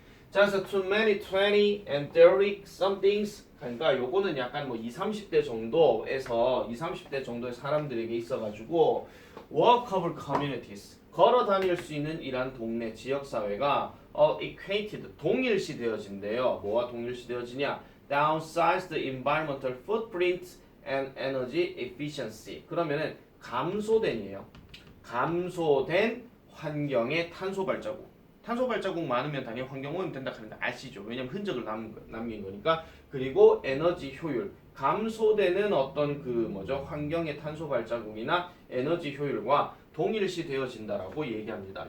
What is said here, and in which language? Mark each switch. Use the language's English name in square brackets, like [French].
[Korean] 자, 그래서 [English] too many, 20 and 30 somethings [Korean] 그러니까 요거는 약간 뭐 20, 30대 정도에서 20, 30대 정도의 사람들에게 있어가지고 [English] walkable communities [Korean] 걸어 다닐 수 있는 이란 동네 지역사회가 equated 동일시 되어진대요. 뭐와 동일시 되어지냐? [English] Downsize the environmental footprint and energy efficiency. [Korean] 그러면은 감소된이에요. 감소된 환경의 탄소 발자국. 탄소 발자국 많으면 당연히 환경 오염 된다 하는 거 아시죠? 왜냐면 흔적을 남긴 거니까. 그리고 에너지 효율. 감소되는 어떤 그 뭐죠? 환경의 탄소 발자국이나 에너지 효율과 동일시 되어진다라고 얘기합니다.